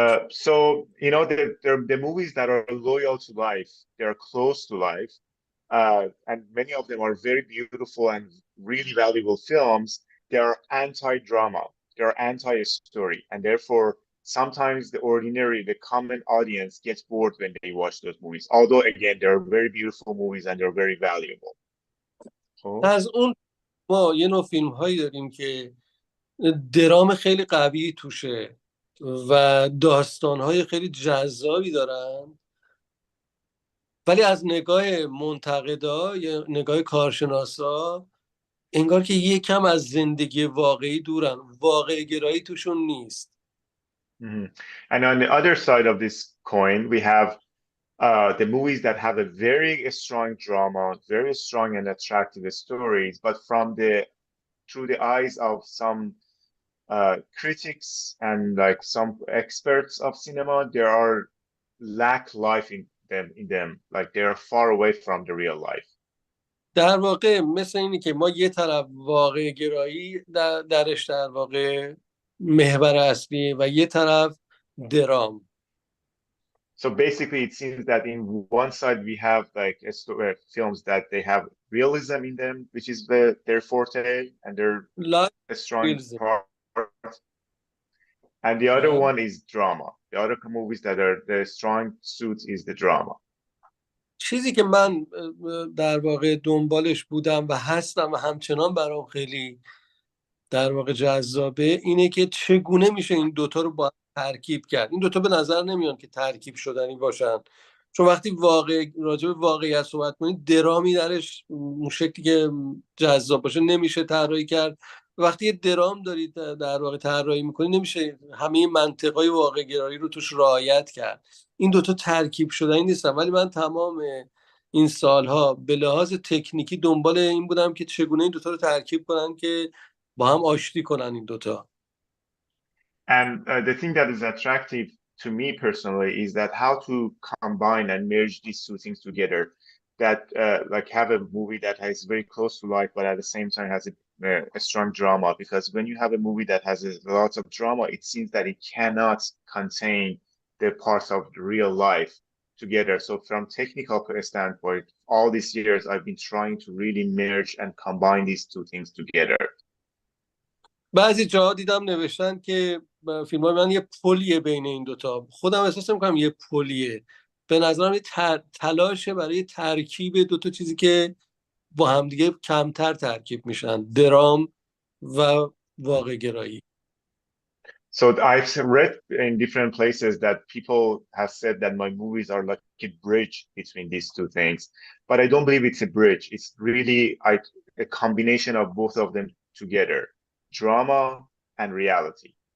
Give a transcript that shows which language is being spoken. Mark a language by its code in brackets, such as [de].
[en] So you know the movies that are loyal to life, they're close to life, and many of them are very beautiful and really valuable films. They are anti-drama, they are anti-story, and therefore sometimes the ordinary, the common audience gets bored when they watch those movies. Although again, they're very beautiful movies and they're very valuable. [fa] از اون ما یه نوع فیلم هایی داریم که درام خیلی قوی توشه و داستان های خیلی جذابی دارن، ولی از نگاه منتقدا یا نگاه کارشناسا انگار که یکم از زندگی واقعی دورن، واقع گرایی توشون نیست. [en] And on the other side of this coin, we have the movies that have a very strong drama, very strong and attractive stories, but through the eyes of some critics and like some experts of cinema, there are lack life in them, like they are far away from the real life. [fa] در واقع مثل اینی که ما یه طرف واقع گرایی درش در واقع محور اصلی و یه طرف درام. [en] So basically, it seems that in one side we have like films that they have realism in them, which is their forte and their strong part. And the other one is drama. The other movies that are the strong suit is the drama. [fa] چیزی که من در واقع دنبالش بودم و هستم و همچنان برام خیلی در واقع جذابه اینه که چگونه میشه این دوتا رو با ترکیب کرد. این دوتا به نظر نمیان که ترکیب شدنی باشن، چون وقتی راجع به واقعیت صحبت کنید درامی درش اون شکلی که جذاب باشه نمیشه طراحی کرد. وقتی یه درام دارید در واقع طراحی میکنید نمیشه همه منطقای واقع گرایی رو توش رعایت کرد. این دوتا ترکیب شدنی نیستن، ولی من تمام این سالها به لحاظ تکنیکی دنبال این بودم که چگونه این دوتا رو ترکیب کنن که با هم آشتی کنن این دوتا. [en] And the thing that is attractive to me personally is that how to combine and merge these two things together, that like have a movie that is very close to life but at the same time has a strong drama, because when you have a movie that has a lot of drama, it seems that it cannot contain the parts of the real life together. So from technical standpoint, all these years I've been trying to really merge and combine these two things together. [fa] بعضی جاها دیدم نوشتن که فیلم های من یه پلیه بین این دوتا. خودم احساس میکنم یه پلیه. به نظرم یه تلاشه برای ترکیب دوتا چیزی که با همدیگه کمتر ترکیب میشن، درام و واقع گرایی. [en] So I've read in different places that people have said that my movies are like a bridge between these two things, but I don't believe it's a bridge. It's really a combination of both of them together, drama and reality.